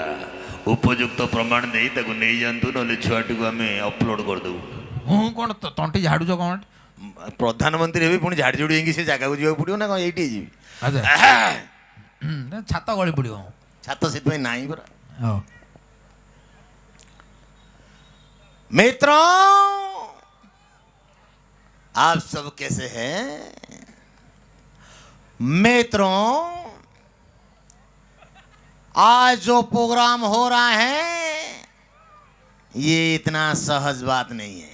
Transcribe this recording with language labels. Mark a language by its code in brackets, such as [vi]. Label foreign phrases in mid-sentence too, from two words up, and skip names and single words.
[or] ଉପଯୁକ୍ତ ପ୍ରମାଣ ଦେଇ ତାକୁ ନେଇଯାଆନ୍ତୁ, ନହେଲେ ଛୁଆଟିକୁ ଆମେ ଅପଲୋଡ଼ କରିଦେବୁ। ମୁଁ କ'ଣ ତଣ୍ଟି ଝାଡ଼ୁଛ କ'ଣ? ପ୍ରଧାନମନ୍ତ୍ରୀ ହେବି, ପୁଣି ଝାଡ଼ି ଝୁଡ଼ି ହେଇକି ସେ ଜାଗାକୁ ଯିବାକୁ ପଡ଼ିବ ନା କ'ଣ? ଏଇଠି ଯିବି, ଆଚ୍ଛା ଛାତ ଗଳି ପଡ଼ିବ। ଛାତ ସେଥିପାଇଁ ନାହିଁ ପରା। ହଉ [hi] मित्रों, आप सब कैसे हैं? मित्रों, आज जो प्रोग्राम हो रहा है ये इतना सहज बात नहीं है।